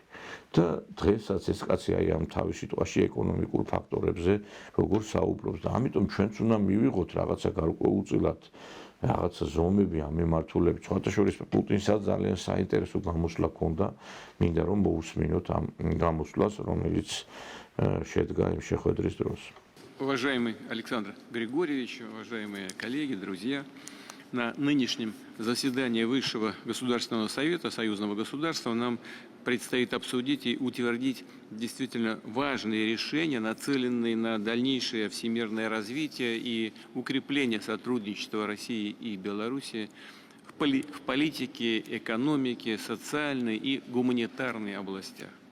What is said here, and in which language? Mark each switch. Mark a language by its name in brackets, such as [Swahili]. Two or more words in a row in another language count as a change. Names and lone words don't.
[Georgian] და დღესაც ეს კაცი აი ამ თავის სიტყვაში ეკონომიკურ ფაქტორებზე როგორ საუბრობს და ამიტომ ჩვენც უნდა მივიღოთ რაღაცა გარკვეულწილად რაღაცა ზომები ამ მიმართულებით. სხვათა შორის პუტინსაც ძალიან საინტერესო გამოსვლა ჰქონდა, მინდა რომ მოусმინოთ ამ გამოსვლას, რომელიც შედგა იმ შეხვედრის დროს. [Russian] Уважаемый Александр Григорьевич, уважаемые коллеги, друзья, на нынешнем заседании Высшего Государственного Совета Союзного государства нам предстоит обсудить и утвердить действительно важные решения, нацеленные на дальнейшее всемирное развитие и укрепление сотрудничества России и Беларуси в политике, экономике, социальной и гуманитарной областях.